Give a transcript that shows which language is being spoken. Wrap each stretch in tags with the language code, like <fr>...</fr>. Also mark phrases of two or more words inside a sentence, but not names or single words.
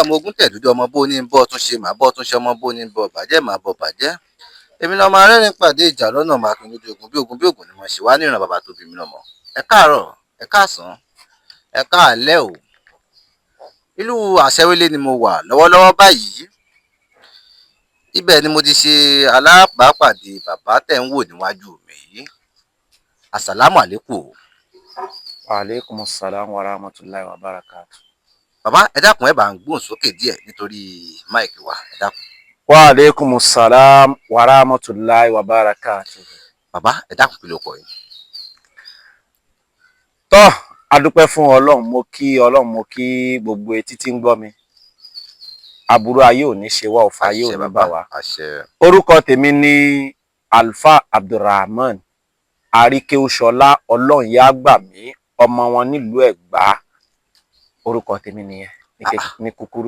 <yo>ọmọ ogun tẹ̀dúdú ọmọ bó ní bọ́ tún ṣe màá bọ́ tún ṣe ọmọ bó ní bọ́ bàjẹ́ màá bọ́ bàjẹ́ èmi lọ́mọ arẹ́rìn pàdé ìjà lọ́nà máa pin lójú ogun bí ogun ni mo ṣe wá níran bàbá tó bí mi lọ́mọ ẹ káàárọ̀ ẹ káàsán ẹ káàlẹ́ o ìlú Àṣẹwélé ni mo wà lọ́wọ́lọ́wọ́ báyìí ibẹ̀ ni mo ti ṣe alábàápàdé bàbá tẹ̀ ń wò níwájú mi yìí</yo> <ar>السلام عليكم. وعليكم السلام ورحمة الله وبركاته.</ar> <yo>Bàbá ẹ dákun ẹ bá ń gbóhùn sókè díẹ̀ nítorí máìkì wa ẹ dákun.</yo> <ar>وعليكم السلام ورحمة الله وبركاته.</ar> <yo>Bàbá ẹ dákun kí ló kọ yín. Tọ́ adúpẹ́ fún Ọlọ́run mo kí gbogbo etí tí ń gbọ́ mi aburú ayé ò ní ṣe wá ọ̀fà ayé ò ní bà wá. Orúkọ tèmi ni Alfa Abdulrahman Aríkéúṣọlá Ọlọ́run yá gbà mí ọmọ wọn nílùú Ẹ̀gbá orúkọ tèmi nìyẹn ní kúkúrú.</yo>